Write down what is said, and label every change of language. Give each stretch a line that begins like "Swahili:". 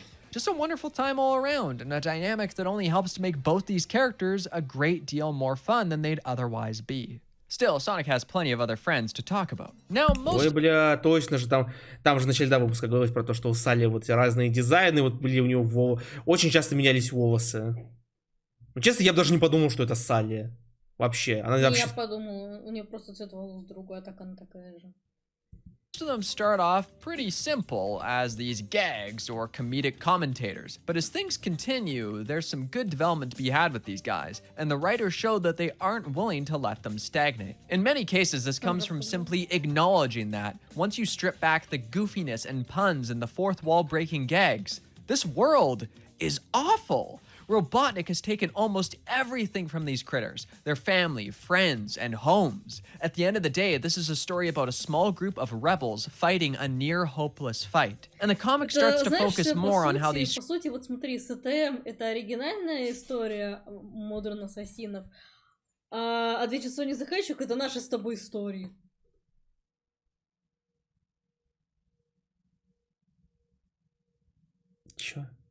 English: Just a wonderful time all around, and a dynamic that only helps to make both these characters a great deal more fun than they'd otherwise be. Still, Sonic has plenty of other friends to talk about. Now,
Russian: Ой, бля, точно же, там же в начале выпуска говорилось про то, что у Салли вот разные дизайны, вот были у него очень часто менялись волосы. Ну, честно, я бы даже не подумал, что это Салли. Вообще. Она вообще... Я подумала, у нее просто цвет волос другой, а так она такая же.
English: Most of them start off pretty simple as these gags or comedic commentators, but as things continue, there's some good development to be had with these guys, and the writers show that they aren't willing to let them stagnate. In many cases, this comes from simply acknowledging that once you strip back the goofiness and puns and the fourth wall breaking gags, this world is awful. Robotnik has taken almost everything from these critters, their family, friends, and homes. At the end of the day, this is a story about a small group of rebels fighting a near hopeless fight. And the comic starts to focus more on how these...
Russian: По сути, вот смотри, СТМ — это оригинальная история Modern Ассасинов, а Adventure Sonic the Hedgehog — это наши с тобой истории. Чё?